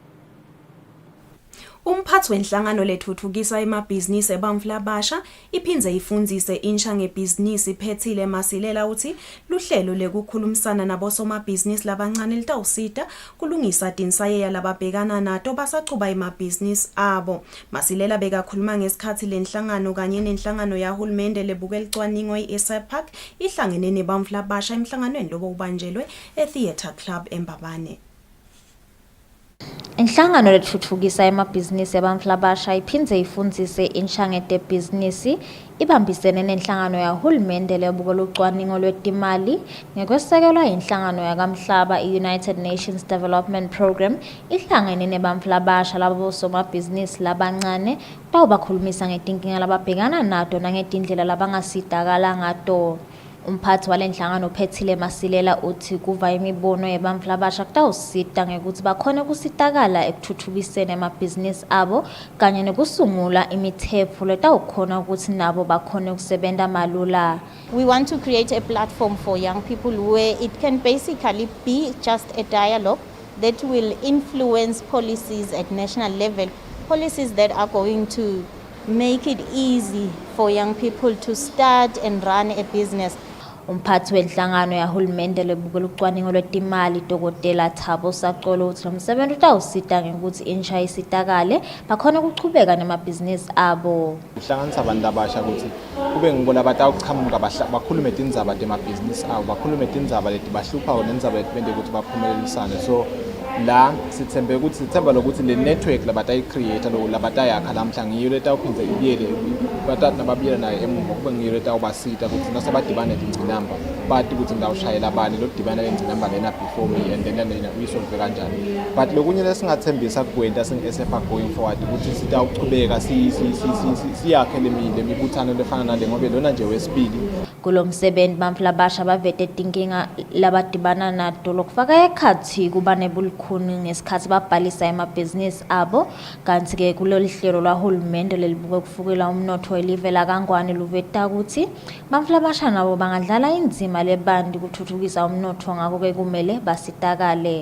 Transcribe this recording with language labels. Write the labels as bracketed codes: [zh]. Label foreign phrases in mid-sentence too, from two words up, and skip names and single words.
[ss] Umphathi wenhlangano lethuthukisa emabhizinisi ebamfla abasha iphindze ifundzise insha ngebhizinisi iphethile Masilela uthi luhlelo lekukhulumisana nabosomabhizinisi labancane litawusita kulungisa tinsayeya lababhekana nato basachuba emabhizinisi abo. Masilela bekakhuluma ngesikhathi lenhlangano kanye nenhlangano yahulumende lebuke licwaningo i-ESAPAC ihlangene nebamfla abasha emhlanganweni lobo ubanjelwe eTheatre Club eMbabane. Inhlangano lethuthukisa emabhizinisi ebamfla abasha iphindze ifundzise insha ngetebhizinisi ibambisene nenhlangano yahulumende lebuke lucwaningo lwetimali ngekwesekelwa inhlangano yakamhlaba i-United Nations Development Program ihlangene nebamfla abasha labosomabhizinisi labancane bakhulumisa ngetinkinga lababhekana nato nangetindlela labangasizakala ngato. Umphathi walenhlangano Phethile Masilela uthi kuva imibono yebantfu labasha kutawusita ngekuthi bakhone kusitakala ekuthuthukiseni amabhizinisi abo kanye nekusungula imithetho letawukhona ukuthi nabo bakhone kusebenta malula. [en] We want to create a platform for young people where it can basically be just a dialogue that will influence policies at national level, policies that are going to make it easy for young people to start and run a business. [ss] Umphathi wenhlangano yahulumende lebukela ucwaningo lwetimali Dr. Thabo Sacolo uthi lomsebenzi utawusita ngekuthi insha isitakale bakhona ukuchubeka nemabhizinisi abo. Uhlanganisa abantu abasha ukuthi kube ngibona batawuqhamuka bakhulume tindzaba temabhizinisi abo, bakhulume tindzaba leti bahlupha nendzaba leti bende ukuthi baphumelelisane. So la sithemba lokuthi le network labatayicreate lo labatayakha lamhla ngiyo letawuphindze ibiyele batata babiyela nayo emuva kube ngiyo letawubasita ukuthi nasebadibane ingcinamba bathi ukuthi ngawushayela abani lo dibana ingcinamba lena [en] before me and then [ss] uyisolve kanjani. But lokunye lesingathembisa kuwenta singesefa [en] going forward [ss] ukuthi sitawuchubeka siyakhe lemibuthano lefana nale ngobe lona nje wesibili. Kulomsebenzi bantfu labasha bavete tinkinga labadibana nato lokufaka ekhathi kuba nebulukhuni ngesikhathi babhalisa emabhizinisi abo kanti ke kulolu hlelo lwahulumende lelibuke ukufukela umnotho welive laKangwane luveta ukuthi bantfu labasha nabo bangadlala indzima lebanti kuthuthukisa umnotho ngako ke kumele basitakale.